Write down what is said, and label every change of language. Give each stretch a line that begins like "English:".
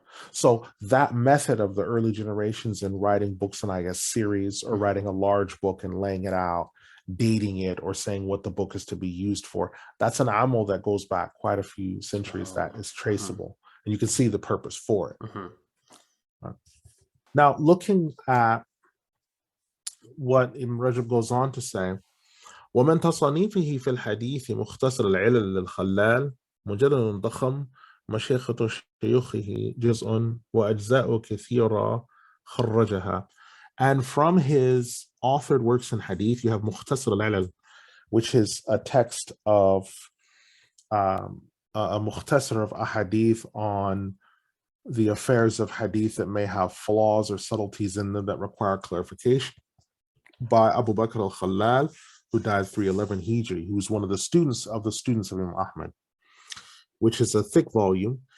English: So that method of the early generations in writing books in, I guess, series, or writing a large book and laying it out, dating it, or saying what the book is to be used for, that's an amal that goes back quite a few centuries that is traceable. And you can see the purpose for it. Right. Now, looking at what Ibn Rajab goes on to say,
Arabic: ومن تصانيفه في الحديث مختصر العلل للخلال مجلد ضخم مشيخة شيوخه جزء وأجزاء كثيرة خرجها.
English: And from his authored works in hadith, you have مختصر العلل, which is a text of a mukhtasar of ahadith on the affairs of hadith that may have flaws or subtleties in them that require clarification, by Abu Bakr al-Khalal, who died 311 Hijri, who was one of the students of Imam Ahmad, which is a thick volume.